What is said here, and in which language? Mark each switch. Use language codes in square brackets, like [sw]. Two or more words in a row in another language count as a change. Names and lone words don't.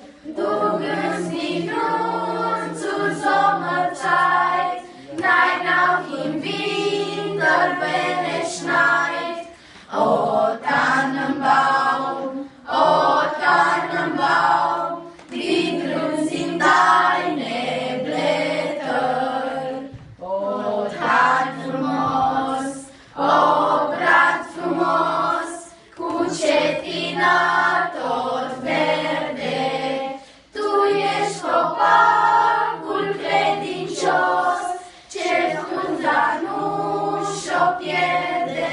[de] Du grünst nicht nur zur Sommerzeit, nein auch im Winter, wenn es schneit. O Tannenbaum, wie grün sind deine Blätter. [ro] O Tannenmoos, brat frumos, cu cetina tot verde. Tu ești copacul credincios, ce frunza nu și-o pierde.